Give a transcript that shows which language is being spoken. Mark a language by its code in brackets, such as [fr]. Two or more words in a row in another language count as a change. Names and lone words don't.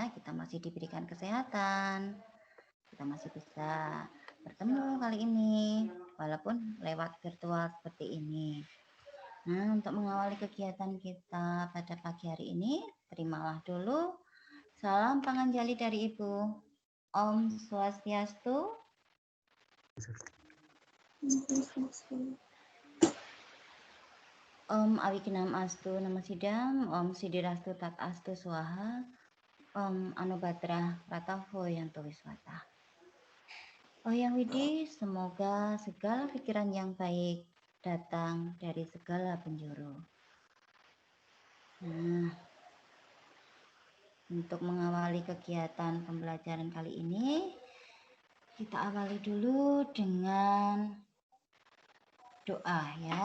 [id] Kita masih diberikan kesehatan. Kita masih bisa bertemu kali ini, walaupun lewat virtual seperti ini. Nah, untuk mengawali kegiatan kita pada pagi hari ini, terimalah dulu salam panganjali dari Ibu. [sa] Om Swastiastu. Om Awignam Astu Namasidam, Om Sidirastu Tat Astu Swaha, Om Anubhadra Pratavo Yanto Wiswata. [id] Oh yang Widi, semoga segala pikiran yang baik datang dari segala penjuru. Nah, untuk mengawali kegiatan pembelajaran kali ini, kita awali dulu dengan doa ya.